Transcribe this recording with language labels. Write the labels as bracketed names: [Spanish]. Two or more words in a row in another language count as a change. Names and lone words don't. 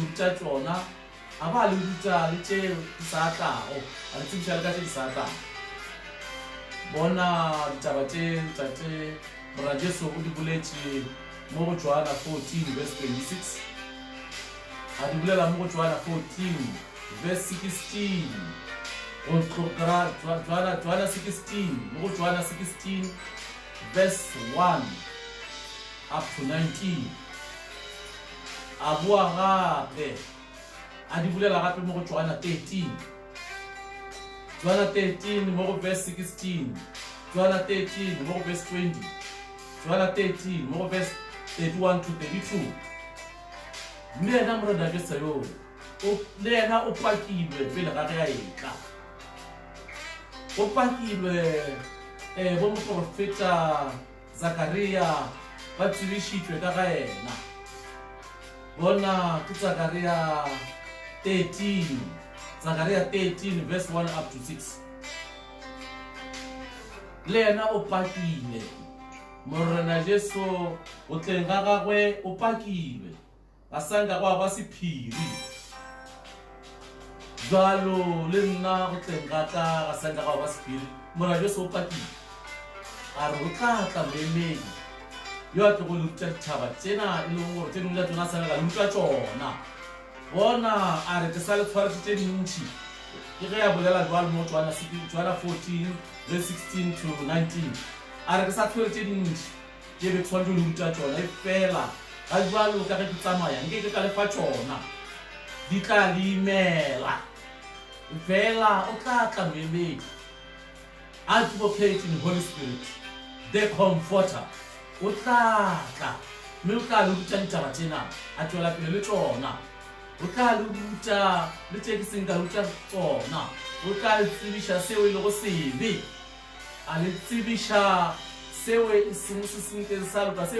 [Northern Sotho] ruta tsona a ba le ruta le tšeo di sa tlago a le tsebiša le ka tše di sa tlago bona ditaba tše tate morajeso o di boletše mo go Johana 14 verse 26 a di bolela mo go Johana 14 verse 16 go tlogara Johana 16 mo go Johana 16 verse 1 [English] up to [Northern Sotho] 19 a bua gape a di bolela gape mo go Johana 13 Johana 13 mo go verse 16 Johana 13 mo go verse 20 Johana 13 mo go verse 31 to 32 mme yena morena ke sayo le yena o pakilwe pele ga ge a etla o pakilwe bo moprofeta Zakaria ba tsebišitšwe ka ga yena bona ke Zakaria 13 verse 1 [English] up to [Northern Sotho] 6 le yena o pakile morena Jesu o tleng ga gagwe o pakilwe ga sanka go ba sephiri jalo le nna go tleng ga ka ga sanka go ba sephiri morena Jesu o pakile a re o tla memedi yo a tlo go lutša ditšhaba tsena e leng gore tse dingwe tša tsona sa le ga lutša tsona bona a re ke sa le tshwaretše tše dintšhi ke ge ya bolela jwalo mo Johana 14 verse 16 to 19 a re ke sa tshwere tše dintšhi ke be ke tshwanetse le ruta tsona e fela ga jwalo ka ge ke tsamaya nke ke ka lefa tsona di tla le imela fela o tla tla memedi [English] advocate in Holy Spirit the comforter [Northern Sotho] o tla tla mme o tla le ruta ditaba tsena a tšwela pele le tsona o tla le ruta le tše ke seng ka ruta tsona o tla le tsebiša seo e le go sebe a le tsebiša seo e seng se senkeng sa loka seo